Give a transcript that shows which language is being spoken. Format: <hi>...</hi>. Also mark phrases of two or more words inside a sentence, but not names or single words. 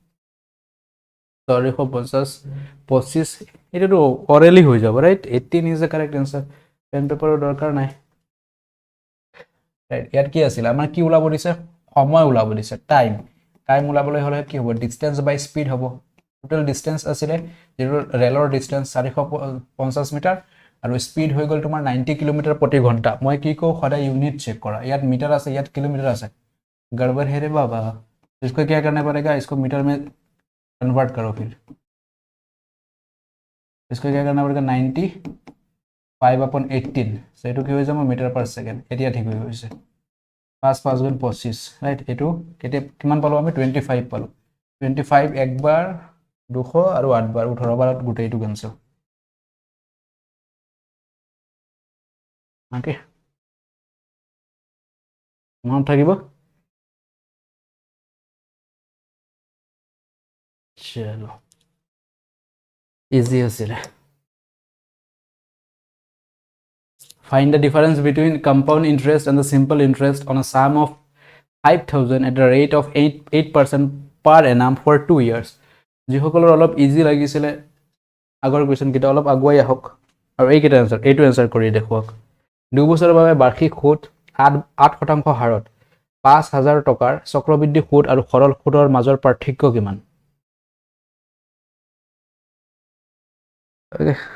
<as>450 25 এটো অৰেলি হৈ যাব ৰাইট 18</as> <en>is the correct answer pen paper's</en> <as>দৰকাৰ নাই ৰাইট ইয়াত কি আছিল আমাৰ কি ওলাব দিছে সময় ওলাব দিছে টাইম ওলাবলৈ হলে কি হ'ব</as> <en>distance by speed</en> <as>হ'ব টোটাল ডিসটেন্স আছিল যেটো ৰেলৰ ডিসটেন্স 450 মিটাৰ আৰু স্পিড হৈ গল তোমাৰ 90 কিলোমিটাৰ প্ৰতি ঘণ্টা মই কি কও সদায়</as> <en>unit check</en> <as>কৰা ইয়াত মিটাৰ আছে ইয়াত কিলোমিটাৰ আছে</as> <hi>गड़बड़ है रे बाबा इसको क्या करना पड़ेगा</hi> <as>इसको मीटर में कन्वर्ट करो फिर इसको क्या करना पड़ेगा 90 5/18 সো এটো কি হৈ যাব</as> <en>meter per second</en> <as>এতিয়া ঠিক হৈ গৈছে 5 গুণ 25 ৰাইট এটো কেতে কিমান পালো আমি 25 পালো 25 একবাৰ 200 আৰু 8 বাৰ 18 বাৰত গুটেইটো ক্যান্সেল ওকে মনত থাকিব চলো ইজি আছিল</as> <en>Find the difference between compound interest and the simple interest on a sum of 5,000 at the rate of 8% per annum for 2 years.</en> <as>যিসকলৰ অলপ ইজি লাগিছিলে আগৰ কোৱেশ্চন কিটা অলপ আগুৱাই আহক আৰু এই কিটা আনসাৰ এইটো আনসাৰ কৰি দেখুৱাওক 2 বছৰৰ বাবে বাৰ্ষিক সুদ 8% হাৰত 5,000 টকাৰ চক্ৰবৃদ্ধি সুদ আৰু সৰল সুদৰ মাজৰ পাৰ্থক্য কিমান ওকে</as>